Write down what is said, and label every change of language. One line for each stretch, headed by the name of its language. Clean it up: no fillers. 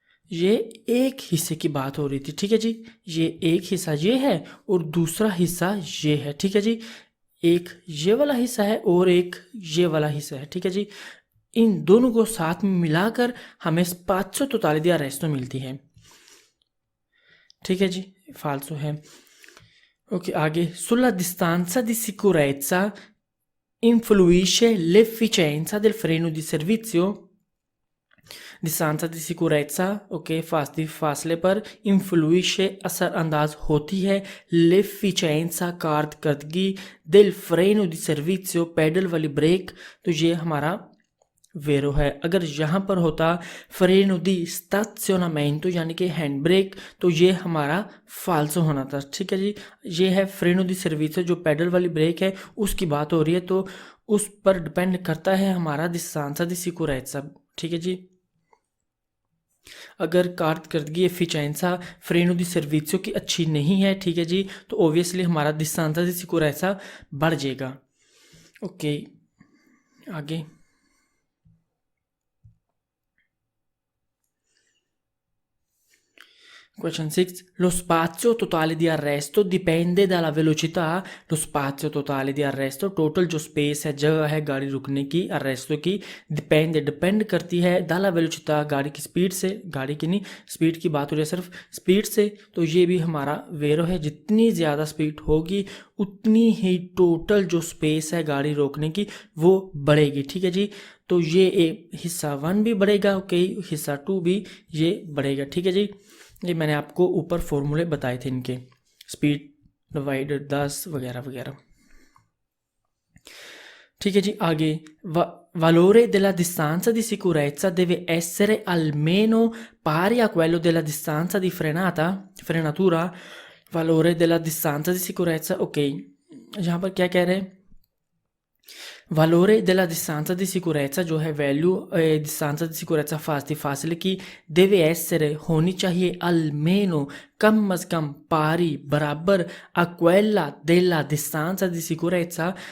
Hindi: ये एक हिस्से की बात हो रही थी। ठीक है जी, ये एक हिस्सा ये है और दूसरा हिस्सा ये है। ठीक है जी, एक ये वाला हिस्सा है और एक ये वाला हिस्सा है। ठीक है जी, इन दोनों को साथ में मिलाकर हमें स्पाazio
Italian: totale di arresto
Hindi: मिलती है। ठीक है जी, फाल्सो है। ओके, आगे
Italian: sulla distanza di sicurezza influisce l'efficienza del freno di servizio। distanza di sicurezza
Hindi: okay फासले पर influisce असरअंदाज होती है l'efficienza कारकर्दगी
Italian: del freno di servizio
Hindi: pedal वाली ब्रेक। तो ये हमारा वेरो है। अगर यहाँ पर होता
Italian: freno di stazionamento
Hindi: यानी कि हैंड ब्रेक, तो ये हमारा फाल्सो होना था। ठीक है जी, ये है
Italian: freno di servizio
Hindi: जो पैडल वाली ब्रेक है उसकी बात हो रही है, तो उस पर डिपेंड करता है हमारा
Italian: distanza di sicurezza।
Hindi: ठीक है जी, अगर कारकर्दगी एफिशिएंसा फ्रेनो दी सर्विसियो की अच्छी नहीं है, ठीक है जी, तो ओबियसली हमारा
Italian: distanza di sicurezza
Hindi: बढ़ जाएगा। ओके, आगे Question 6.
Italian: Lo spazio totale di arresto dipende dalla velocità। lo spazio totale di arresto,
Hindi: total जो स्पेस है, जगह है गाड़ी रुकने की, अरेस्टो की, डिपेंड करती है
Italian: dalla velocità
Hindi: गाड़ी की स्पीड से, गाड़ी की नहीं स्पीड की बात हो रही है सिर्फ स्पीड से। तो ये भी हमारा वेरो है, जितनी ज़्यादा स्पीड होगी उतनी ही टोटल जो स्पेस है गाड़ी रोकने की वो बढ़ेगी। ठीक है जी, तो ये एक हिस्सा 1 भी बढ़ेगा, ओके, हिस्सा 2 भी ये बढ़ेगा। ठीक है जी, ये मैंने आपको ऊपर फॉर्मूले बताए थे इनके, स्पीड डिवाइडेड 10 वगैरह वगैरह। ठीक है जी, आगे
Italian: valore della distanza di sicurezza deve essere almeno pari a quello della distanza di frenatura। valore della distanza di sicurezza,
Hindi: okay, यहाँ पर क्या कह रहे हैं, valore della distanza di sicurezza जो है वैल्यू distanza di sicurezza फासले की, deve essere होनी चाहिए almeno कम अज कम पारी बराबर
Italian: a quella della distanza di sicurezza